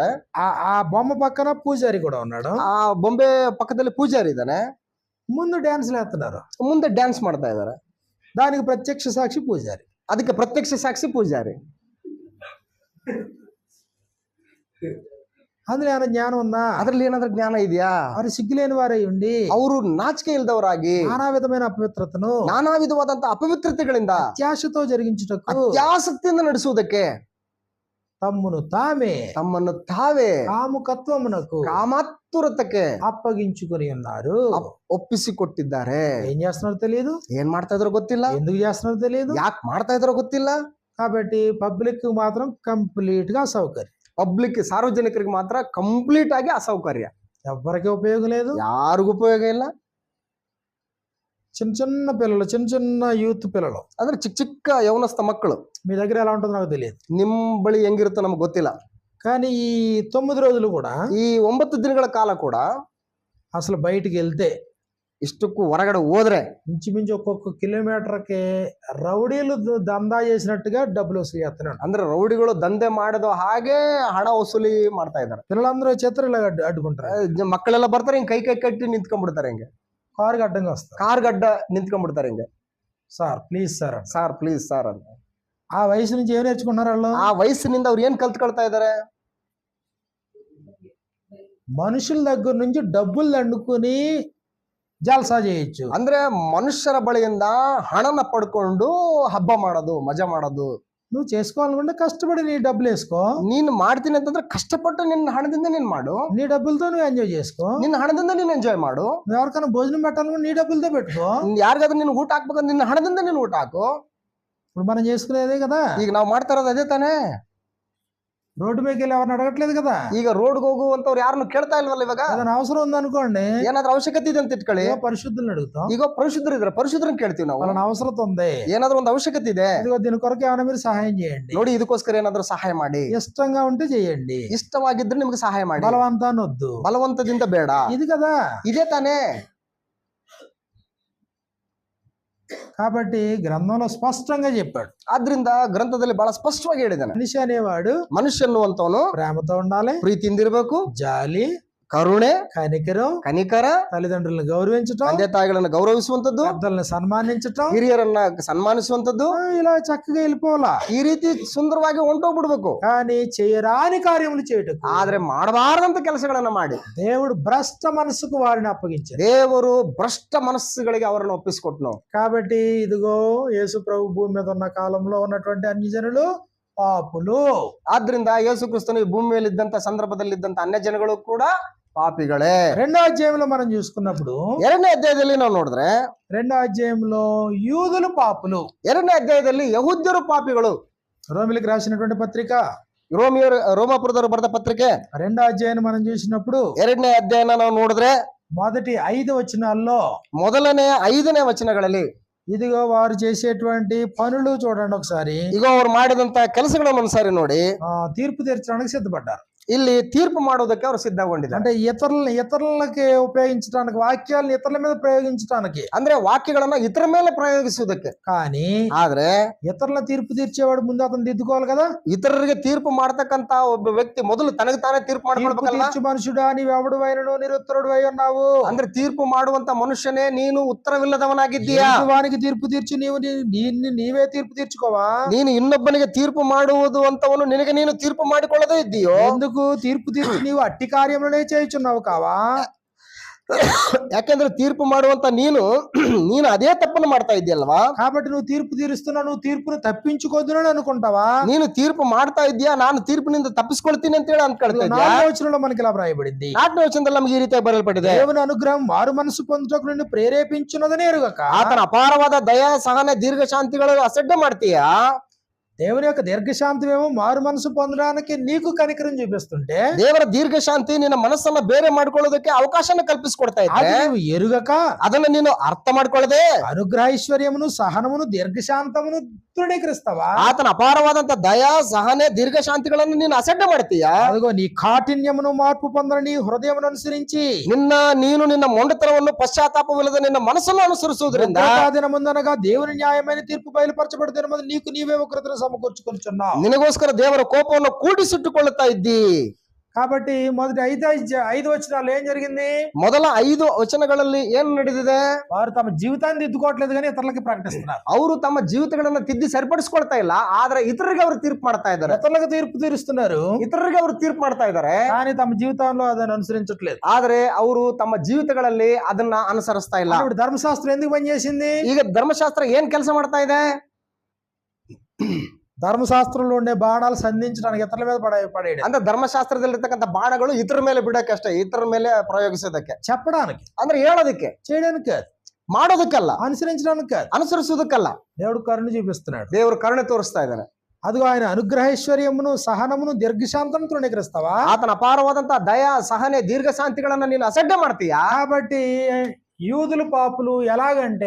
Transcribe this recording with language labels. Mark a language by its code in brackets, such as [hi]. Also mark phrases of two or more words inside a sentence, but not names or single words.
[te] ఆ బొమ్మ పక్కన పూజారి కూడా ఉన్నాడు. [kn] ಆ ಬೊಂಬೆ ಪಕ್ಕದಲ್ಲಿ ಪೂಜಾರಿ ಇದ್ದಾನೆ. [te] ముందు డాన్స్లు వేస్తున్నారు, [kn] ಮುಂದೆ ಡ್ಯಾನ್ಸ್ ಮಾಡ್ತಾ ಇದ್ದಾರೆ. [te] దానికి ప్రత్యక్ష సాక్షి పూజారి. [kn] ಅದಕ್ಕೆ ಪ್ರತ್ಯಕ್ಷ ಸಾಕ್ಷಿ ಪೂಜಾರಿ. [te] అందులో ఏమైనా జ్ఞానం ఉందా? [kn] ಅದ್ರಲ್ಲಿ ಏನಾದ್ರೂ ಜ್ಞಾನ ಇದೆಯಾ? [te] వారు సిగ్గులేని వారై ఉండి [kn] ಅವರು ನಾಚಿಕೆ ಇಲ್ದವರಾಗಿ [te] నానా విధమైన అపవిత్రతను [kn] ನಾನಾ ವಿಧವಾದಂತಹ ಅಪವಿತ್ರತೆಗಳಿಂದ [te] అత్యాశతో జరిగించుటకు [kn] ಅತ್ಯಾಸಕ್ತಿಯಿಂದ ನಡೆಸುವುದಕ್ಕೆ [te] తమ్మును [kn] ತಮ್ಮನ್ನು ತಾವೇ [te] కాముకత్వమునకు [kn] ಕಾಮಾತುರತಕ್ಕೆ [te] అప్పగించుకొని ఉన్నారు. [kn] ಒಪ್ಪಿಸಿಕೊಟ್ಟಿದ್ದಾರೆ. [te] ఏం చేస్తున్నారో తెలియదు, [kn] ಏನ್ ಮಾಡ್ತಾ ಇದ್ರೋ ಗೊತ್ತಿಲ್ಲ, [te] ఎందుకు చేస్తున్నారో తెలియదు. [kn] ಯಾಕೆ ಮಾಡ್ತಾ ಇದ್ರೋ ಗೊತ್ತಿಲ್ಲ. [te] కాబట్టి పబ్లిక్ మాత్రం కంప్లీట్ గా అసౌకర్యం, [kn] ಪಬ್ಲಿಕ್ ಸಾರ್ವಜನಿಕರಿಗೆ ಮಾತ್ರ ಕಂಪ್ಲೀಟ್ ಆಗಿ ಅಸೌಕರ್ಯ, [te] ఎవరికి ఉపయోగం లేదు. [kn] ಯಾರಿಗೂ ಉಪಯೋಗ ಇಲ್ಲ. [te] చిన్న చిన్న పిల్లలు, చిన్న చిన్న యూత్ పిల్లలు, [kn] ಅಂದ್ರೆ ಚಿಕ್ಕ ಚಿಕ್ಕ ಯೌವನಸ್ಥ ಮಕ್ಕಳು, [te] మీ దగ్గర ఎలా ఉంటుందో నాకు తెలియదు, [kn] ನಿಮ್ ಬಳಿ ಹೆಂಗಿರುತ್ತೋ ನಮ್ಗೆ ಗೊತ್ತಿಲ್ಲ. [te] కానీ ఈ 9 రోజులు కూడా [kn] ಈ 9 ದಿನಗಳ ಕಾಲ ಕೂಡ [te] అసలు బయటికి వెళ్తే [kn] ಇಷ್ಟಕ್ಕೂ ಹೊರಗಡೆ ಹೋದ್ರೆ [te] ఇంచుమించు ఒక్కొక్క కిలోమీటర్కి రౌడీలు దందా చేసినట్టుగా డబ్బులు వసూలు చేస్తున్నాడు. [kn] ಅಂದ್ರೆ ರೌಡಿಗಳು ದಂಧೆ ಮಾಡಿದ ಹಾಗೆ ಹಣ ವಸೂಲಿ ಮಾಡ್ತಾ ಇದ್ದಾರೆ. [te] పిల్లలందరూ చేతులు ఇలా అడ్డుకుంటారు, [kn] ಮಕ್ಕಳೆಲ್ಲ ಬರ್ತಾರೆ, ಹಿಂಗ್ ಕೈ ಕಟ್ಟಿ ನಿಂತ್ಕೊಂಡ್ಬಿಡ್ತಾರೆ, ಹಿಂಗೆ [te] కారుకి అడ్డంగా వస్తారు. [kn] ಕಾರ್ ಗಡ್ಡ ನಿಂತ್ಕೊಂಡ್ಬಿಡ್ತಾರೆ, ಹಿಂಗೆ [en] sir please sir [te] అని. [en] sir please sir [kn] ಅಂತ. [te] ఆ వయసు నుంచి ఏం నేర్చుకుంటున్నారు వాళ్ళు? [kn] ಆ ವಯಸ್ಸಿನಿಂದ ಅವ್ರು ಏನ್ ಕಲ್ತ್ಕೊಳ್ತಾ ಇದಾರೆ? [te] మనుషుల దగ్గర నుంచి డబ్బులు దండుకుని జల్సా చేయొచ్చు. [kn] ಅಂದ್ರೆ ಮನುಷ್ಯರ ಬಳಿಯಿಂದ ಹಣನ ಪಡ್ಕೊಂಡು ಹಬ್ಬ ಮಾಡೋದು, ಮಜಾ ಮಾಡೋದು. [te] నువ్వు చేసుకోవాలనుకుంటే కష్టపడి నీ డబ్బులు వేసుకో. [kn] ನೀನ್ ಮಾಡ್ತೀನಿ ಅಂತಂದ್ರೆ ಕಷ್ಟಪಟ್ಟು ನಿನ್ನ ಹಣದಿಂದ ನೀನ್ ಮಾಡು, [te] నీ డబ్బులతో నువ్వు ఎంజాయ్ చేసుకో. [kn] ನಿನ್ನ ಹಣದಿಂದ ನೀನ್ ಎಂಜಾಯ್ ಮಾಡು. [te] నువ్వు ఎవరికైనా భోజనం పెట్టాలనుకుంటే నీ డబ్బులతో పెట్టుకో. [kn] ಯಾರಿಗಾದ್ರೂ ನೀನ್ ಊಟ ಹಾಕ್ಬೇಕಂದ್ರೆ ನಿನ್ನ ಹಣದಿಂದ ನೀನ್ ಊಟ ಹಾಕು. [te] ఇప్పుడు మనం చేసుకునేదే కదా. [kn] ಈಗ ನಾವು ಮಾಡ್ತಾ ಇರೋದು ಅದೇ ತಾನೇ. [te] రోడ్డు మీదకి వెళ్ళి ఎవరిని అడగట్లేదు కదా. [kn] ಈಗ ರೋಡ್ಗೆ ಹೋಗುವಂತವ್ರು ಯಾರನ್ನು ಕೇಳ್ತಾ ಇಲ್ವಲ್ಲ ಇವಾಗ. [te] ఏదైనా అవసరం ఉందనుకోండి, [kn] ಏನಾದ್ರೂ ಅವಶ್ಯಕತೆ ಇದೆ ಅಂತ ಇಟ್ಕೊಳ್ಳಿ, [te] పరిశుద్ధులను అడుగుతాం. [kn] ಈಗ ಪರಿಶುದ್ಧರು ಇದ್ರೆ ಪರಿಶುದ್ಧರನ್ನ ಕೇಳ್ತೀವಿ ನಾವು. [te] వాళ్ళని అవసరం ఉంది, [kn] ಏನಾದ್ರೂ ಒಂದು ಅವಶ್ಯಕತೆ ಇದೆ, [te] ఇదిగో దీని కొరకు ఏమైనా మీరు సహాయం చేయండి, [kn] ನೋಡಿ ಇದಕ್ಕೋಸ್ಕರ ಏನಾದ್ರೂ ಸಹಾಯ ಮಾಡಿ, [te] ఇష్టంగా ఉంటే చేయండి, [kn] ಇಷ್ಟವಾಗಿದ್ರೆ ನಿಮ್ಗೆ ಸಹಾಯ ಮಾಡಿ, [te] బలవంతాన్ని వద్దు, [kn] ಬಲವಂತದಿಂದ ಬೇಡ. [te] ఇది కదా. [kn] ಇದೇ ತಾನೇ. [te] కాబట్టి గ్రంథంలో స్పష్టంగా చెప్పాడు. [kn] ಆದ್ರಿಂದ ಗ್ರಂಥದಲ್ಲಿ ಬಹಳ ಸ್ಪಷ್ಟವಾಗಿ ಹೇಳಿದ್ದಾನೆ, [te] మనిషి అనేవాడు [kn] ಮನುಷ್ಯ ಅನ್ನುವಂತವನು [te] ప్రేమతో ఉండాలి, [kn] ಪ್ರೀತಿಯಿಂದಿರ್ಬೇಕು, [te] జాలి, [kn] ಕರುಣೆ, [te] కనికరం, [kn] ಕನಿಕರ, [te] తల్లిదండ్రులను గౌరవించటం, [kn] ತಂದೆ ತಾಯಿಗಳನ್ನ ಗೌರವಿಸುವಂತದ್ದು, [te] పెద్దల్ని సన్మానించటం, [kn] ಹಿರಿಯರನ್ನ ಸನ್ಮಾನಿಸುವಂತದ್ದು, [te] ఇలా చక్కగా వెళ్ళిపోవాలా. [kn] ಈ ರೀತಿ ಸುಂದರವಾಗಿ ಹೊಂಟೋಗ್ಬಿಡ್ಬೇಕು. [te] కానీ చేయరాని కార్యములు చేయటకు [kn] ಆದ್ರೆ ಮಾಡಬಾರದಂತ ಕೆಲಸಗಳನ್ನ ಮಾಡಿ [te] దేవుడు భ్రష్ట మనసుకు వారిని అప్పగించాడు. [kn] ದೇವರು ಭ್ರಷ್ಟ ಮನಸ್ಸುಗಳಿಗೆ ಅವರನ್ನು ಒಪ್ಪಿಸಿಕೊಟ್ನು. [te] కాబట్టి ఇదిగో యేసు ప్రభు భూమి మీద ఉన్న కాలంలో ఉన్నటువంటి అన్యజనులు పాపులు. [kn] ಆದ್ರಿಂದ ಯೇಸು ಕ್ರಿಸ್ತನು ಈ ಭೂಮಿ ಮೇಲೆ ಇದ್ದಂತ ಸಂದರ್ಭದಲ್ಲಿ ಇದ್ದಂತ ಅನ್ಯ ಜನಗಳು ಕೂಡ ಪಾಪಿಗಳೇ. [te] రెండో అధ్యాయంలో మనం చూసుకున్నప్పుడు [kn] 2ನೇ ಅಧ್ಯಾಯದಲ್ಲಿ ನಾವು ನೋಡಿದ್ರೆ [te] రెండో అధ్యాయంలో యూదులు పాపులు. [kn] 2ನೇ ಅಧ್ಯಾಯದಲ್ಲಿ ಯಹೂದ್ಯರು ಪಾಪಿಗಳು. [te] రోమిలికి రాసినటువంటి పత్రిక [kn] ರೋಮಾಪುರದವರು ಬರೆದ ಪತ್ರಿಕೆ [te] రెండో అధ్యాయాన్ని మనం చూసినప్పుడు [kn] 2ನೇ ಅಧ್ಯಾಯನ ನಾವು ನೋಡಿದ್ರೆ [te] మొదటి 5 వచనాల్లో [kn] ಮೊದಲನೇ 5ನೇ ವಚನಗಳಲ್ಲಿ [te] ఇదిగో వారు చేసేటువంటి పనులు చూడండి ఒకసారి. [kn] ಈಗ ಅವ್ರು ಮಾಡಿದಂತ ಕೆಲಸಗಳನ್ನು ಒಂದ್ಸಾರಿ ನೋಡಿ. [te] తీర్పు తీర్చడానికి సిద్ధపడ్డారు. [kn] ಇಲ್ಲಿ ತೀರ್ಪು ಮಾಡೋದಕ್ಕೆ ಅವರು ಸಿದ್ಧಗೊಂಡಿದ್ದಾರೆ. [te] అంటే ఇతరులకి ఉపయోగించడానికి, వాక్యాలను ఇతరుల మీద ప్రయోగించడానికి, [kn] ಅಂದ್ರೆ ವಾಕ್ಯಗಳನ್ನ ಇತರ ಮೇಲೆ ಪ್ರಯೋಗಿಸುವುದಕ್ಕೆ. [te] కానీ [kn] ಆದ್ರೆ [te] ఇతరుల తీర్పు తీర్చేవాడు ముందు అతను దిద్దుకోవాలి కదా. [kn] ಇತರರಿಗೆ ತೀರ್ಪು ಮಾಡ್ತಕ್ಕಂತ ಒಬ್ಬ ವ್ಯಕ್ತಿ ಮೊದಲು ತನಗೆ ತಾನೇ ತೀರ್ಪು ಮಾಡ್ಕೊಳ್ಬೇಕಲ್ಲ. [te] తీర్చు మనుషుడా నీవెవడు అయినను నిరుత్తరుడు అయి ఉన్నావు. [kn] ಅಂದ್ರೆ ತೀರ್ಪು ಮಾಡುವಂತ ಮನುಷ್ಯನೇ ನೀನು ಉತ್ತರವಿಲ್ಲದವನಾಗಿದ್ದೀಯಾ. [te] వానికి తీర్పు తీర్చి నీవే తీర్పు తీర్చుకోవా. [kn] ನೀನು ಇನ್ನೊಬ್ಬನಿಗೆ ತೀರ್ಪು ಮಾಡುವುದು ಅಂತವನು ನಿನಗೆ ನೀನು ತೀರ್ಪು ಮಾಡಿಕೊಳ್ಳದೇ ಇದ್ದೀಯೋ. [te] ఎందుకు తీర్పు తీర్చి నీవు అట్టి కార్యములనే చేయుచున్నావు కావా. [kn] ಯಾಕೆಂದ್ರೆ ತೀರ್ಪು ಮಾಡುವಂತ ನೀನು ಅದೇ ತಪ್ಪನ್ನು ಮಾಡ್ತಾ ಇದೆಯಲ್ವಾ. [te] కాబట్టి నువ్వు తీర్పు తీరుస్తున్నావు, నువ్వు తీర్పును తప్పించుకోదునని అనుకుంటావా. [kn] ನೀನು ತೀರ್ಪು ಮಾಡ್ತಾ ಇದೀಯಾ, ನಾನು ತೀರ್ಪಿನಿಂದ ತಪ್ಪಿಸ್ಕೊಳ್ತೀನಿ ಅಂತ ಹೇಳಿ ಅನ್ಕೊಳ್ತಾ ಇದ್ಯಾ. [te] 4ನೇ వచనంలో మనకి ఇలా వ్రాయబడింది. [kn] 4ನೇ ವಚನದಲ್ಲಿ ನಮಗೆ ಈ ರೀತಿಯಾಗಿ ಬರೆಯಲ್ಪಟ್ಟಿದೆ. [te] దేవుని అనుగ్రహం మారు మనసు పొందుటకు నిన్ను ప్రేరేపించున్నదని ఎరుగక. [kn] ಆತನ ಅಪಾರವಾದ ದಯಾ ಸಹನೆ ದೀರ್ಘ ಶಾಂತಿಗಳು ಅಸಡ್ಡೆ ಮಾಡ್ತೀಯಾ. [te] దేవుని యొక్క దీర్ఘశాంతమేమో మారు మనసు పొందడానికి నీకు కనికరం చూపిస్తుంటే, [kn] ದೇವರ ದೀರ್ಘ ಶಾಂತಿ ನಿನ್ನ ಮನಸ್ಸನ್ನ ಬೇರೆ ಮಾಡ್ಕೊಳ್ಳೋದಕ್ಕೆ ಅವಕಾಶನ ಕಲ್ಪಿಸಿಕೊಡ್ತಾ [te] అది [kn] ಇದ್ರೆ [te] నువ్వు ఎరుగక [kn] ಅದನ್ನ ನೀನು ಅರ್ಥ ಮಾಡ್ಕೊಳ್ಳದೆ [te] అనుగ్రహైశ్వర్యమును సహనమును దీర్ఘశాంతమును తృణీకరిస్తావా. [kn] ಆತನ ಅಪಾರವಾದಂತ ದಯಾ ಸಹನೆ ದೀರ್ಘ ಶಾಂತಿಗಳನ್ನು ನೀನು ಅಸಡ್ಡೆ ಮಾಡ್ತೀಯಾ. [te] అదిగో నీ కాఠిన్యమును మార్పు పొందని నీ హృదయమును అనుసరించి [kn] ನೀನು ನಿನ್ನ ಮೊಂಡತನವನ್ನು ಪಶ್ಚಾತ್ತಾಪವಿಲ್ಲದ ನಿನ್ನ ಮನಸ್ಸನ್ನು ಅನುಸರಿಸುವುದರಿಂದ [te] ముందనగా దేవుని న్యాయమైన తీర్పు బయలుపరచబడిన మీద నీకు నీవే ఉగ్రతను సమకూర్చుకొనుచున్నావు. [kn] ನಿನಗೋಸ್ಕರ ದೇವರ ಕೋಪವನ್ನು ಕೂಡಿಸಿಟ್ಟುಕೊಳ್ಳುತ್ತಾ ಇದ್ದಿ. [te] కాబట్టి మొదటి 5 వచనాలు ఏం జరిగింది? [kn] ಮೊದಲ 5 ವಚನಗಳಲ್ಲಿ ಏನು ನಡೆದಿದೆ? [te] వారు తమ జీవితాన్ని దిద్దుకోవట్లేదు కానీ ఇతరులకి ప్రకటిస్తున్నారు. [kn] ಅವರು ತಮ್ಮ ಜೀವಿತಗಳನ್ನ ತಿದ್ದಿ ಸರಿಪಡಿಸ್ಕೊಳ್ತಾ ಇಲ್ಲ, ಆದ್ರೆ ಇತರರಿಗೆ ಅವರು ತೀರ್ಪು ಮಾಡ್ತಾ ಇದ್ದಾರೆ. [te] ఇతరులకు తీర్పు తీరుస్తున్నారు, [kn] ಇತರರಿಗೆ ಅವರು ತೀರ್ಪು ಮಾಡ್ತಾ ಇದ್ದಾರೆ, [te] కానీ తమ జీవితంలో ಅದನ್ನು అనుసరించట్లేదు. [kn] ಆದ್ರೆ ಅವರು ತಮ್ಮ ಜೀವಿತಗಳಲ್ಲಿ ಅದನ್ನ ಅನುಸರಿಸ್ತಾ ಇಲ್ಲ. [te] ఇప్పుడు ధర్మశాస్త్రం ఎందుకు పనిచేసింది? [kn] ಈಗ ಧರ್ಮಶಾಸ್ತ್ರ ಏನ್ ಕೆಲಸ ಮಾಡ್ತಾ ಇದೆ? [te] ధర్మశాస్త్రంలో ఉండే బాణాలు సంధించడానికి ఇతరుల మీద పడేయడం. [kn] ಅಂದ್ರೆ ಧರ್ಮಶಾಸ್ತ್ರದಲ್ಲಿರ್ತಕ್ಕಂಥ ಬಾಣಗಳು ಇತರ ಮೇಲೆ ಬಿಡಕ್ಕೆ ಅಷ್ಟೇ, ಇತರ ಮೇಲೆ ಪ್ರಯೋಗಿಸೋದಕ್ಕೆ, [te] చెప్పడానికి, [kn] ಅಂದ್ರೆ ಹೇಳೋದಕ್ಕೆ, [te] చేయడానికి కాదు, [kn] ಮಾಡೋದಕ್ಕಲ್ಲ, [te] అనుసరించడానికి కాదు, [kn] ಅನುಸರಿಸೋದಕ್ಕಲ್ಲ. [te] దేవుడు కరుణ చూపిస్తున్నాడు, [kn] ದೇವರು ಕರುಣೆ ತೋರಿಸ್ತಾ ಇದ್ದಾನೆ. [te] అదిగో ఆయన అనుగ్రహైశ్వర్యమును సహనమును దీర్ఘశాంతం తృణీకరిస్తావా. [kn] ಆತನ ಅಪಾರವಾದಂತ ದಯಾ ಸಹನೆ ದೀರ್ಘ ಶಾಂತಿಗಳನ್ನ ನೀನು ಅಸಡ್ಡೆ ಮಾಡ್ತೀಯಾ. [te] కాబట్టి యూదులు పాపులు ఎలాగంటే,